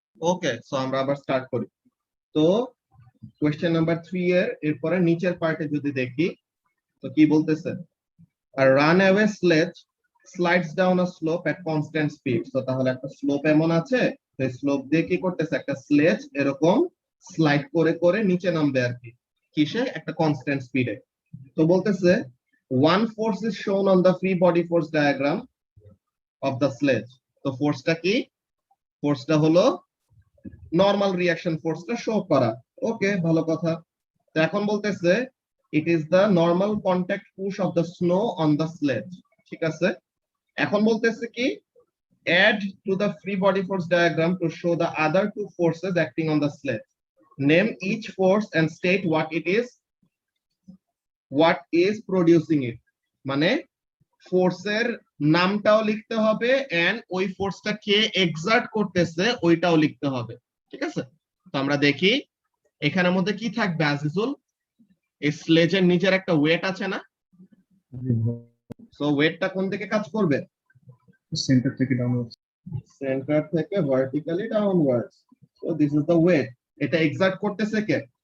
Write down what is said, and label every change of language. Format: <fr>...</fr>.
<bn>ওকে, so আমরা আবার start করি। তো কোশ্চেন নাম্বার 3 এর এরপরে নিচের পার্টে যদি দেখি তো কি বলতেছে,</bn> <en>a runaway sledge slides down a slope at constant speed,</en> <bn>তো তাহলে একটা স্লোপ এমন আছে, তো স্লোপ দিয়ে কি করতেছে, একটা স্লেজ এরকম স্লাইড করে করে নিচে নামবে আর কি, কিসে, একটা কনস্ট্যান্ট স্পিডে। তো বলতেছে</bn> <en>one force is shown on the free body force diagram of the sledge,</en> <bn>তো ফোর্সটা কি, ফোর্সটা হলো নরমাল রিঅ্যাকশন ফোর্সটা শো করা, ওকে ভালো কথা। তো এখন বলতেছে</bn> <en>it is the normal contact push of the snow on the sledge,</en> <bn>ঠিক আছে। এখন বলতেছে কি,</bn> <en>add to the free body force diagram to show the other two forces acting on the sledge, name each force and state what is producing it,</en> <bn>মানে ফোর্সের নামটাও লিখতে হবে এন্ড ওই ফোর্সটা কে এক্সার্ট করতেছে ওইটাও লিখতে হবে, ঠিক আছে। তো আমরা দেখি এখানের মধ্যে কি থাকবে আজিজুল, এই স্লেজের নিচের একটা ওয়েট আছে না, সো ওয়েটটা কোন দিকে কাজ করবে, সেন্টার থেকে ডাউনওয়ার্ডস, সেন্টার থেকে vertically downwards,</bn> <en>so this is the weight,</en> <bn>এটা এক্সার্ট করতেছে কে,</bn>